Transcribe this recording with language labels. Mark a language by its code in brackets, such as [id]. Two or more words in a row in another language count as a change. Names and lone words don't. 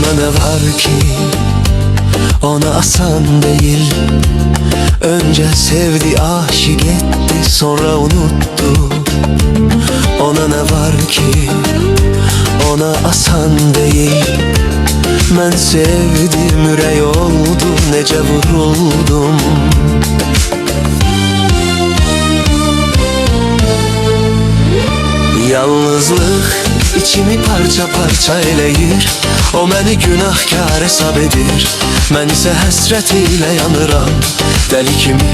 [tr] var ki ona asan değil. Önce sevdi, aşık etti, sonra unuttu. Ona ne var ki ona asan değil. Ben sevdim, [az] ürək oldum, necə vuruldum. Yalnızlıq içimi parça parça eləyir. O məni günahkar hesab edir, mən isə həsrət ilə yanıram dəli kimi.